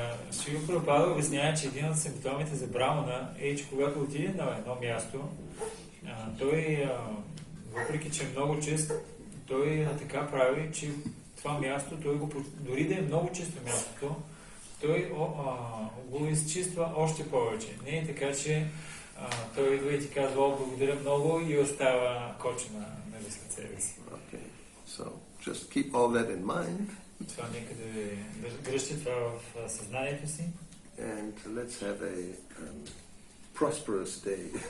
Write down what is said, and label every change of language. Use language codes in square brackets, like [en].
[bg] Шрила Прабхупада обяснява, че един от симптомите за брамана е, че когато отиде на едно място, той, въпреки че е много чист, той така прави, че това място, дори да е много чисто мястото, той го изчиства още повече. Не е така, че той идва и ти казва, благодаря много и остава кочена след себе си. [en] Okay, so just keep all that in mind. [bg] Това нека да дръжте това в съзнанието си. [en] And let's have a prosperous day.